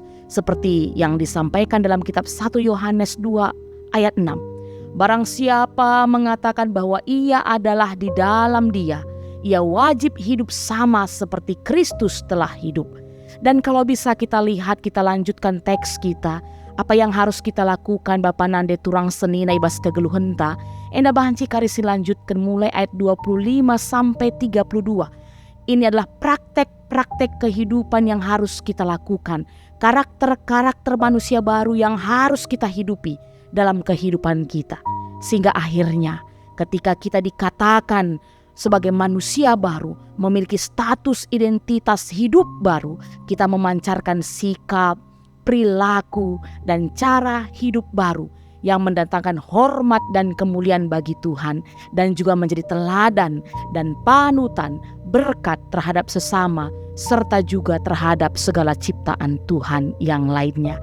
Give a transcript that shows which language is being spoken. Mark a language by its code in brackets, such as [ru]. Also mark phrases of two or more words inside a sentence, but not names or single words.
[id] Seperti yang disampaikan dalam kitab 1 Yohanes 2 ayat 6. Barang siapa mengatakan bahwa ia adalah di dalam Dia, ia wajib hidup sama seperti Kristus telah hidup. Dan kalau bisa kita lihat, kita lanjutkan teks kita. Apa yang harus kita lakukan [btx] Bapa nande turang senina ibas kegeluhenta. Enda bahanci karisi [id] lanjutkan mulai ayat 25 sampai 32. Ini adalah praktek-praktek kehidupan yang harus kita lakukan. Karakter-karakter manusia baru yang harus kita hidupi dalam kehidupan kita. Sehingga akhirnya ketika kita dikatakan sebagai manusia baru, memiliki status identitas hidup baru, kita memancarkan sikap, perilaku, dan cara hidup baru yang mendatangkan hormat dan kemuliaan bagi Tuhan, dan juga menjadi teladan dan panutan berkat terhadap sesama, serta juga terhadap segala ciptaan Tuhan yang lainnya.